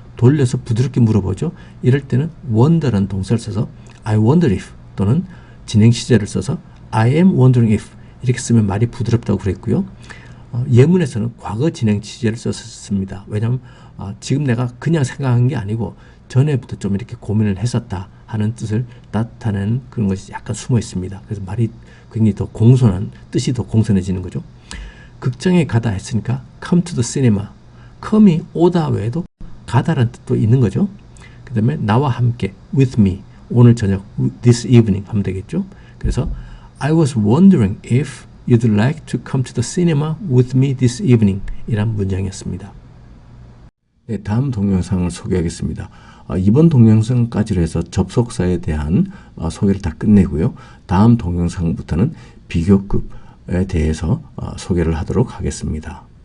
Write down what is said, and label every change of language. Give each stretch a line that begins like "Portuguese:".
Korean: 돌려서 부드럽게 물어보죠. 이럴 때는 wonder라는 동사를 써서
English: I wonder if
Korean: 또는 진행 시제를 써서
English: I am wondering if
Korean: 이렇게 쓰면 말이 부드럽다고 그랬고요. 예문에서는 과거 진행 시제를 썼습니다. 왜냐하면 지금 내가 그냥 생각한 게 아니고 전에부터 좀 이렇게 고민을 했었다 하는 뜻을 나타내는 그런 것이 약간 숨어 있습니다. 그래서 말이 굉장히 더 공손한, 뜻이 더 공손해지는 거죠. 극장에 가다 했으니까
English: come to the cinema.
Korean: come이 오다 외에도 가다라는 뜻도 있는 거죠. 그 다음에 나와 함께
English: with me.
Korean: 오늘 저녁
English: this evening
Korean: 하면 되겠죠. 그래서
English: I was wondering if you'd like to come to the cinema with me this evening
Korean: 이란 문장이었습니다. 네, 다음 동영상을 소개하겠습니다. 이번 동영상까지로 해서 접속사에 대한 소개를 다 끝내고요. 다음 동영상부터는 비교급에 대해서 소개를 하도록 하겠습니다.